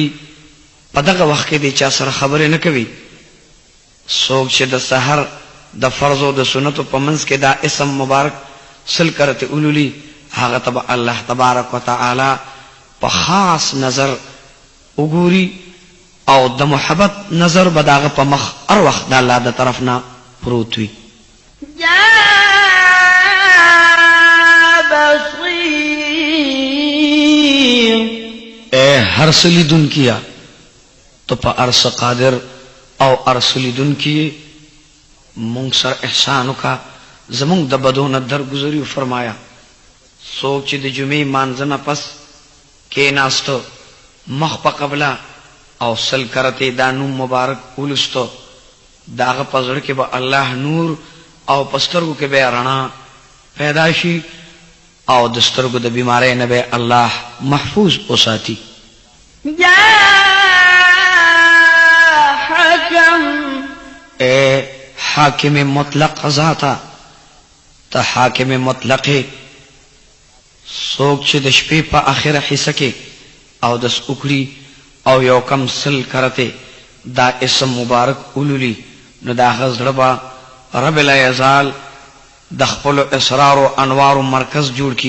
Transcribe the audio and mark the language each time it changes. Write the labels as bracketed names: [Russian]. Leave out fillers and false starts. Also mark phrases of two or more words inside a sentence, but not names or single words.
[Pashto] په دغه وخت کې د چا سره خبرې نه کوي. څوک چې د سحر د فرض او د سنتو په منځ کې دا اسم مبارک 100 کرته ولولي هغه ته به [Arabic] الله تبارک وتعالی [Pashto] په خاص نظر وګوري او د محبت نظر به داغه په مخ هر وخت د الله د طرف نه پروت وي. [Arabic] يا بصير [Pashto] اے هر څه لیدونکیا تو په هر څه قادر او هر څه لیدونکی مونږ سره احسان وکړه زمونږ د بدونه درگذري فرمایا. څوک چې د جمعې مانځه نه پس کېناستو مخ په قبله او 100 کرته دا نوم مبارک ولستو داغه په زړه کې به الله نور او پسترګو کې به رڼا پیدا شي او د سترګو د بیمارۍ نه به الله محفوظ وساتي. [Arabic] يا حكم [Pashto] اے حاکم مطلق ذاتا ته حاکم مطلق څوک چې د شپې په اخره حصہ کې او د سوکړي او یو کم 100 کرته دا اسم مبارک ولولي نو دا غزړه [Arabic] رب لا یزال [Pashto] د خپل اسرار او انوار مرکز جوړ کی.